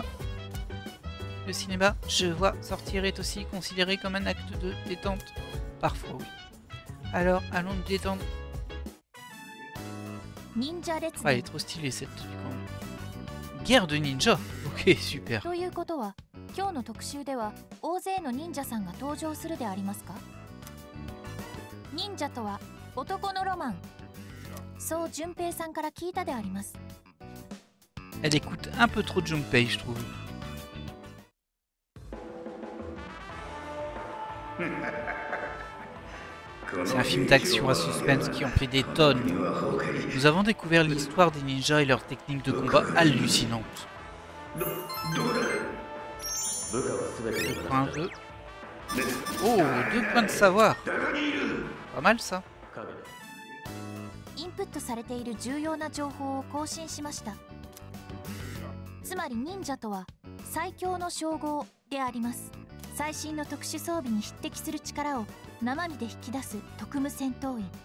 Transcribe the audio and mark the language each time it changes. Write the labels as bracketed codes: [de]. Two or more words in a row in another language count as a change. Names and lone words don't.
[fr] Le cinéma, je vois, sortir est aussi considéré comme un acte de détente. Parfois, oui. Alors, allons nous détendre. Ah, elle est trop stylée cette tenue quand même. Guerre de ninja. Ok, super. [ja] 今日の特集では大勢の忍者さんが登場するでありますか。忍者とは男のロマン。そう順平さんから聞いたであります。 [fr] Elle écoute un peu trop Junpei, je trouve. C'est un film d'action à suspense qui en fait des tonnes. Nous avons découvert l'histoire des ninjas et leurs techniques de combat hallucinantes. Point 2. Oh, 2 points de savoir. Pas mal ça. [ja] インプットされている重要な情報を更新しました。つまり忍者とは最強の称号であります。最新の特殊装備に匹敵する力を生身で引き出す特務戦闘員。